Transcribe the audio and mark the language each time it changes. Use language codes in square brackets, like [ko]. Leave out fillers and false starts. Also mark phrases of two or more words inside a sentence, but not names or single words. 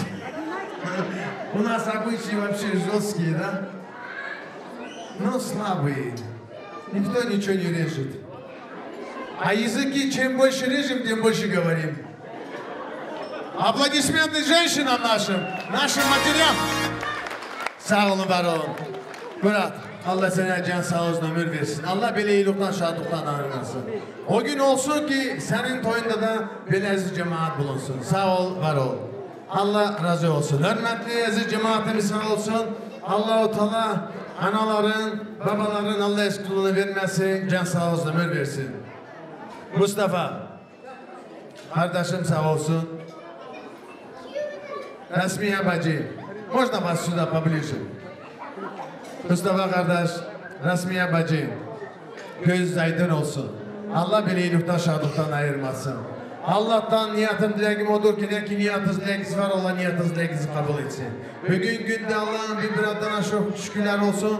[ru] У нас обычаи вообще жесткие, да? Но слабые. Никто ничего не режет. А языки, чем больше режем, тем больше говорим. Аплодисменты женщинам нашим матерям. [tr] Sağ olun, var olun. Murat, Allah sana can sağlığı ömür versin. Allah böyle iyilikten, şadlıktan ayırmasın. O gün olsun ki senin toyunda da böyle aziz cemaat bulunsun. Sağ ol, var ol. Allah razı olsun. Hürmetli aziz cemaatimiz sağ olsun. Allah-u Teala anaların, babaların Allah eşkılığını vermesin, can sağlığı ömür versin. Mustafa, kardeşim sağ olsun. Rasmiye bacı, [ru] можно вас сюда поближе? [tr] Mustafa kardeş, Rasmiye bacı, göz aydın olsun. Allah beni iyilikten, şadlıktan ayırmasın. Allah'tan niyetim dileğim odur ki ne ki niyetiniz dileğiniz var, Allah niyetiniz dileğinizi kabul etsin. Bugün günde Allah'ın bir adına çok şükürler olsun.